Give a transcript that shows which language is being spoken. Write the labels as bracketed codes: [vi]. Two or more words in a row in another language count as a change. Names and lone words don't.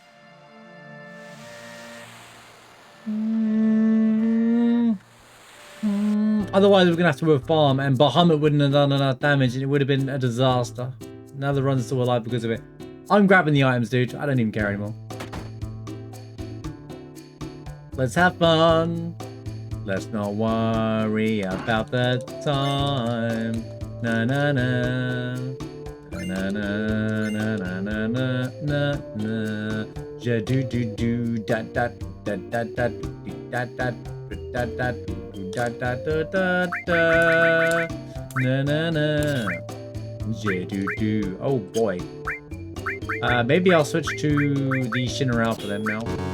[en] Otherwise, we're gonna have to go farm, and Bahamut wouldn't have done enough damage, and it would have been a disaster. Now the run's still alive because of it. I'm grabbing the items, dude. I don't even care anymore. Let's have fun. Let's not worry about the time. Na na na. Na na na na na na na na. Ja do do do da da da da da da da da da da da da da. Na na na. Ja do do. Oh boy. Maybe I'll switch to the Shinra Alpha then now.